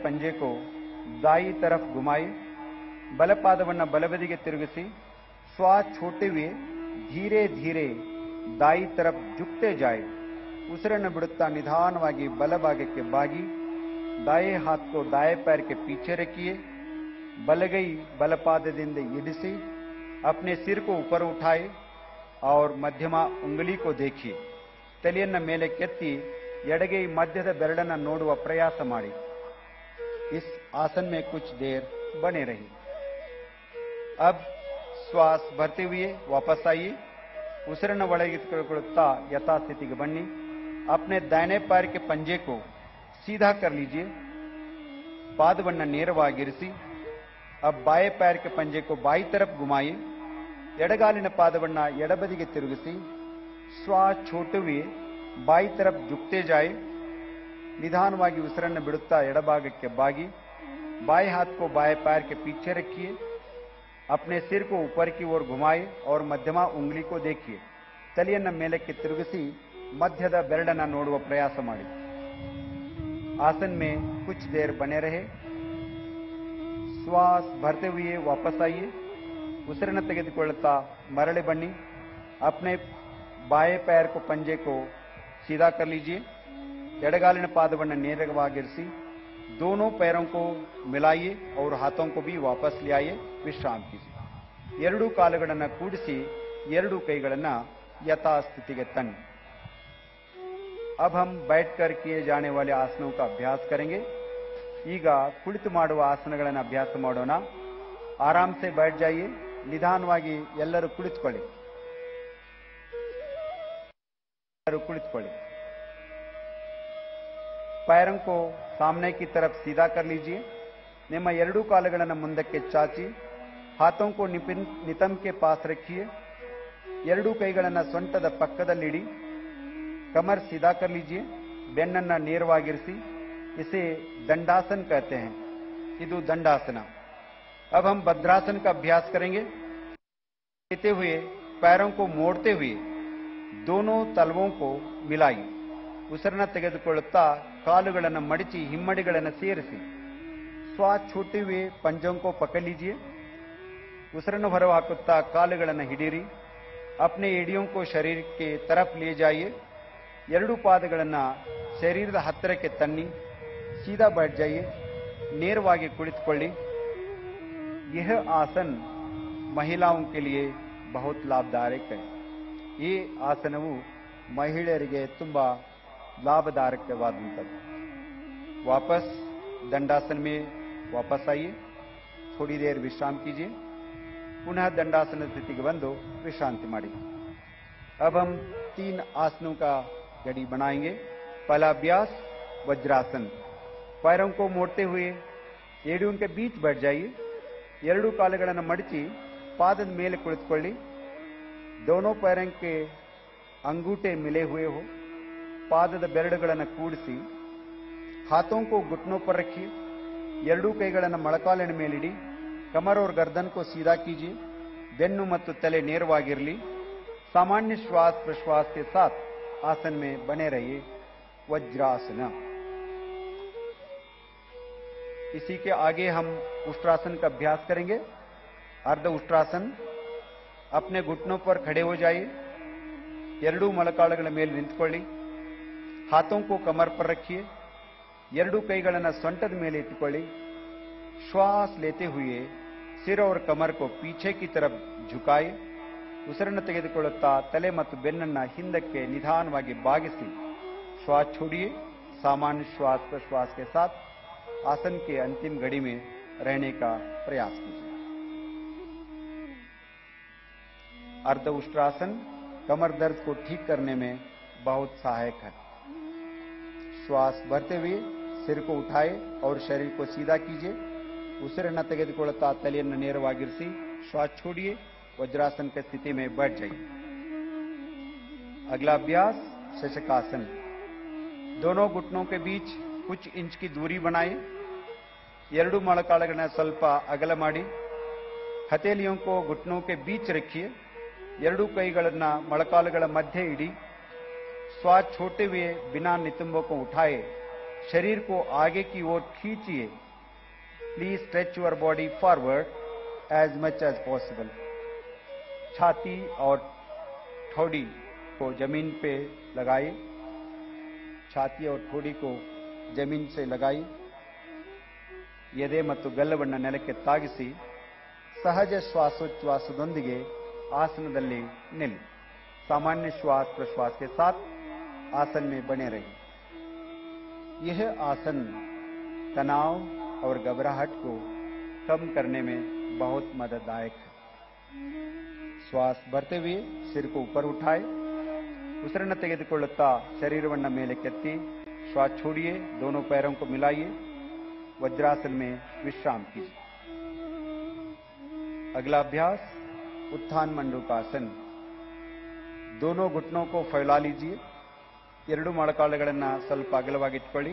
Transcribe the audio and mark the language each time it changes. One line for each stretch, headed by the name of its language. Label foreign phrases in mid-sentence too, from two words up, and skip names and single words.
Hindi: पंजे को दाई तरफ घुमाए
Kannada: ಬಲಪಾದವನ್ನು ಬಲಬದಿಗೆ ತಿರುಗಿಸಿ
Hindi: श्वास छोड़ते हुए धीरे धीरे दाई तरफ झुकते जाए
Kannada: ಉಸಿರನ್ನು ಬಿಡುತ್ತಾ ನಿಧಾನವಾಗಿ ಬಲಭಾಗಕ್ಕೆ ಬಾಗಿ
Hindi: दाएं हाथ को दाएं पैर के पीछे रखिए
Kannada: ಬಲಗೈ ಬಲಪಾದದಿಂದ ಇಡಿಸಿ
Hindi: अपने सिर को ऊपर उठाए और मध्यमा उंगली को देखिए
Kannada: ತಲೆಯನ್ನ ಮೇಲೆ ಕೆತ್ತಿ ಎಡಗೈ ಮಧ್ಯದ ಬೆರಳನ್ನು ನೋಡುವ ಪ್ರಯಾಸ ಮಾಡಿ
Hindi: इस आसन में कुछ देर बने रहिए अब श्वास भरते हुए वापस आइए
Kannada: ಉಸಿರನ್ನು ಒಳಗೆ ತೆಗೆದುಕೊಳ್ಳುತ್ತಾ ಯಥಾಸ್ಥಿತಿಗೆ ಬನ್ನಿ
Hindi: अपने दाहिने पैर के पंजे को सीधा कर लीजिए पादವನ್ನು ನೇರವಾಗಿರಿಸಿ अब बाएं पैर के पंजे को बाई तरफ घुमाइए
Kannada: ಎಡಗಾಲಿನ ಪಾದವನ್ನು ಎಡಬದಿಗೆ ತಿರುಗಿಸಿ
Hindi: श्वास छोड़ते हुए बाई तरफ झुकते जाए
Kannada: ನಿಧಾನವಾಗಿ ಉಸಿರನ್ನು ಬಿಡುತ್ತಾ ಎಡಭಾಗಕ್ಕೆ ಬಾಗಿ
Hindi: बाएं हाथ को बाएं पैर के पीछे रखिए अपने सिर को ऊपर की ओर घुमाए और मध्यमा उंगली को देखिए
Kannada: ತಲೆಯನ್ನು ಮೇಲಕ್ಕೆ ತಿರುಗಿಸಿ ಮಧ್ಯದ ಬೆರಳನ್ನು ನೋಡುವ ಪ್ರಯಾಸ ಮಾಡಿ
Hindi: आसन में कुछ देर बने रहे श्वास भरते हुए वापस आइए
Kannada: ಉಸಿರನ್ನು ತೆಗೆದುಕೊಳ್ಳುತ್ತಾ ಮರಳಿ ಬನ್ನಿ
Hindi: अपने बाएं पैर को पंजे को सीधा कर लीजिए
Kannada: ಎಡಗಾಲಿನ ಪಾದವನ್ನು ನೇರವಾಗಿರಿಸಿ
Hindi: दोनों पैरों को मिलाइए और हाथों को भी वापस ले आइए विश्राम कीजिए
Kannada: ಎರಡೂ ಕಾಲುಗಳನ್ನು ಕೂಡಿಸಿ ಎರಡೂ ಕೈಗಳನ್ನು ಯಥಾಸ್ಥಿತಿಗೆ ತನ್ನಿ
Hindi: अब हम बैठकर किए जाने वाले आसनों का अभ्यास करेंगे
Kannada: ಈಗ ಕುಳಿತು ಮಾಡುವ ಆಸನಗಳನ್ನು ಅಭ್ಯಾಸ ಮಾಡೋಣ
Hindi: आराम से बैठ जाइए
Kannada: ನಿಧಾನವಾಗಿ ಎಲ್ಲರೂ ಕುಳಿತುಕೊಳ್ಳಿ
Hindi: पैरों को सामने की तरफ सीधा कर लीजिए
Kannada: ನಿಮ್ಮ ಎರಡೂ ಕಾಲುಗಳನ್ನು ಮುಂದಕ್ಕೆ ಚಾಚಿ
Hindi: हाथों को नितंब के पास रखिए
Kannada: ಎರಡೂ ಕೈಗಳನ್ನು ಸೊಂಟದ ಪಕ್ಕದಲ್ಲಿಡಿ
Hindi: कमर सीधा कर लीजिए
Kannada: ಬೆನ್ನನ್ನು ನೇರವಾಗಿರಿಸಿ
Hindi: इसे दंडासन कहते हैं ಇದು दंडासना अब हम भद्रासन का अभ्यास करेंगे लेते हुए पैरों को मोड़ते हुए दोनों तलवों को मिलाइए
Kannada: ಉಸಿರನ್ನು ತೆಗೆದುಕೊಳ್ಳುತ್ತಾ ಕಾಲುಗಳನ್ನು ಮಡಚಿ ಹಿಮ್ಮಡಿಗಳನ್ನು ಸೇರಿಸಿ
Hindi: श्वास छोड़ते हुए पंजों को पकड़ लीजिए
Kannada: ಉಸಿರನ್ನು ಹೊರಹಾಕುತ್ತಾ ಕಾಲುಗಳನ್ನು ಹಿಡಿಯಿರಿ
Hindi: अपने एड़ियों को शरीर के तरफ ले जाइए
Kannada: ಎರಡೂ ಪಾದಗಳನ್ನು ಶರೀರದ ಹತ್ತಿರಕ್ಕೆ ತನ್ನಿ
Hindi: सीधा बैठ जाइए
Kannada: ನೇರವಾಗಿ ಕುಳಿತುಕೊಳ್ಳಿ
Hindi: यह आसन महिलाओं के लिए बहुत लाभदायक है
Kannada: ಈ ಆಸನವು ಮಹಿಳೆಯರಿಗೆ ತುಂಬಾ ಲಾಭದಾಯಕವಾದಂಥದ್ದು
Hindi: वापस दंडासन में वापस आइए थोड़ी देर विश्राम कीजिए पुनः दंडासन स्थिति के
Kannada: ಬಂದು ವಿಶ್ರಾಂತಿ ಮಾಡಿ
Hindi: अब हम 3 आसनों का घड़ी बनाएंगे पहला अभ्यास वज्रासन पैरों को मोड़ते हुए एड़ियों के बीच बैठ जाइए
Kannada: ಎರಡೂ ಕಾಲುಗಳನ್ನು ಮಡಚಿ ಪಾದದ ಮೇಲೆ ಕುಳಿತುಕೊಳ್ಳಿ
Hindi: दोनों पैरों के अंगूठे मिले हुए हो
Kannada: ಪಾದದ ಬೆರಳುಗಳನ್ನು ಕೂಡಿಸಿ
Hindi: हाथों को घुटनों पर रखिए
Kannada: ಎರಡೂ ಕೈಗಳನ್ನು ಮೊಣಕಾಲಿನ ಮೇಲಿಡಿ
Hindi: कमर और गर्दन को सीधा कीजिए
Kannada: ಬೆನ್ನು ಮತ್ತು ತಲೆ ನೇರವಾಗಿರಲಿ
Hindi: सामान्य श्वास प्रश्वास के साथ आसन में बने रहिए वज्रासन इसी के आगे हम उष्ट्रासन का अभ्यास करेंगे। अर्ध उष्ट्रासन। अपने घुटनों पर खड़े हो जाइए।
Kannada: ಎರಡೂ ಮೊಳಕಾಲುಗಳ ಮೇಲೆ ನಿಂತುಕೊಳ್ಳಿ।
Hindi: हाथों को कमर पर रखिए।
Kannada: ಎರಡೂ ಕೈಗಳನ್ನು ಸೊಂಟದ ಮೇಲೆ ಇಟ್ಟುಕೊಳ್ಳಿ।
Hindi: श्वास लेते हुए सिर और कमर को पीछे की तरफ झुकाए।
Kannada: ಉಸಿರನ್ನು ತೆಗೆದುಕೊಳ್ಳುತ್ತಾ ತಲೆ ಮತ್ತು ಬೆನ್ನನ್ನು ಹಿಂದಕ್ಕೆ ನಿಧಾನವಾಗಿ ಬಾಗಿಸಿ
Hindi: श्वास छोड़िए। सामान्य श्वास प्रश्वास के साथ आसन के अंतिम घड़ी में रहने का प्रयास कीजिए। अर्ध उष्ट्रासन कमर दर्द को ठीक करने में बहुत सहायक है। श्वास भरते हुए सिर को उठाए और शरीर को सीधा कीजिए।
Kannada: ಉಸಿರನ್ನು ತೆಗೆದುಕೊಳ್ಳುತ್ತಾ ತಲೆಯನ್ನು ನೇರವಾಗಿರಿಸಿ
Hindi: श्वास छोड़िए। वज्रासन की स्थिति में बैठ जाइए। अगला अभ्यास शशकासन। दोनों घुटनों के बीच कुछ इंच की दूरी बनाए।
Kannada: ಎರಡೂ ಮೊಳಕಾಲುಗಳನ್ನು ಸ್ವಲ್ಪ ಅಗಲ ಮಾಡಿ
Hindi: हथेलियों को घुटनों के बीच रखिए।
Kannada: ಎರಡೂ ಕೈಗಳನ್ನು ಮೊಳಕಾಲುಗಳ ಮಧ್ಯೆ ಇಡಿ।
Hindi: श्वास छोड़ते हुए बिना नितंबों को उठाए शरीर को आगे की ओर खींचिए।
English: Please stretch your body forward as much as possible.
Hindi: छाती और ठोड़ी को जमीन पे लगाइए। छाती और ठोड़ी को जमीन से लगाई।
Kannada: ಎದೆ ಮತ್ತು ಗಲ್ಲವನ್ನು ನೆಲಕ್ಕೆ ತಾಗಿಸಿ ಸಹಜ ಶ್ವಾಸೋಚ್ಛ್ವಾಸದೊಂದಿಗೆ ಆಸನದಲ್ಲಿ ನಿಲ್ಲಿ।
Hindi: सामान्य श्वास प्रश्वास के साथ आसन में बने रहिए। यह आसन तनाव और घबराहट को कम करने में बहुत मदददायक है। श्वास भरते हुए सिर को ऊपर उठाए।
Kannada: ಉಸಿರನ್ನು ತೆಗೆದುಕೊಳ್ಳುತ್ತಾ ಶರೀರವನ್ನು ಮೇಲಕ್ಕೆತ್ತಿ
Hindi: श्वास छोड़िए। दोनों पैरों को मिलाइए। वज्रासन में विश्राम कीजिए। अगला अभ्यास उत्थान मंडूकासन। दोनों घुटनों को फैला लीजिए।
Kannada: ಎರಡೂ ಮೊಳಕಾಲುಗಳನ್ನು ಸ್ವಲ್ಪ ಅಗಲವಾಗಿಟ್ಟುಕೊಳ್ಳಿ।